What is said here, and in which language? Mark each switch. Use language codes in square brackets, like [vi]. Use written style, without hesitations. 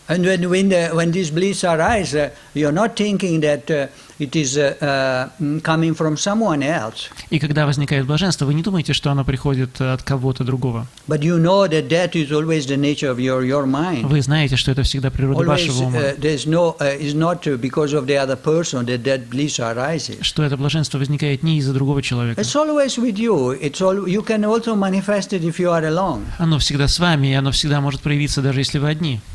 [en] And when this bliss arises, you're not thinking that it is coming from someone else. [ru] И когда возникает блаженство, вы не думаете, что оно приходит от кого-то другого. [en] But you know that is always the nature of your mind. [ru] Вы знаете, что это всегда природа вашего ума. [en] It's not because of the other person that bliss arises. [ru] Что это блаженство возникает не из-за другого человека. [en] It's always with you. You can also manifest it if you are alone. [ru] Оно всегда с вами, и оно всегда может проявиться, даже если вы одни.